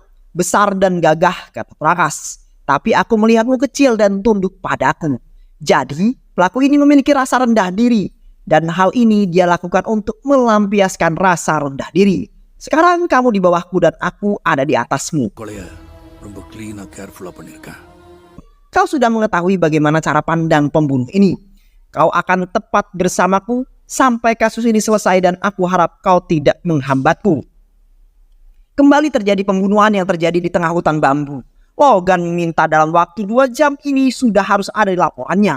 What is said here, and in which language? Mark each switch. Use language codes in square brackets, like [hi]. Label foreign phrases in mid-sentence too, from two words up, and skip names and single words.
[id] Besar dan gagah, kata Prakas. Tapi aku melihatmu kecil dan tunduk padaku. Jadi, pelaku ini memiliki rasa rendah diri. Dan hal ini dia lakukan untuk melampiaskan rasa rendah diri. Sekarang kamu di bawahku dan aku ada di atasmu. [ta] கொலைய ரொம்ப clean-ஆ careful-ஆ பண்ணிருக்கேன். [id] Kau sudah mengetahui bagaimana cara pandang pembunuh ini. Kau akan tepat bersamaku sampai kasus ini selesai dan aku harap kau tidak menghambatku. Kembali terjadi pembunuhan yang terjadi di tengah hutan bambu. Logan minta dalam waktu 2 jam ini sudah harus ada di laporannya.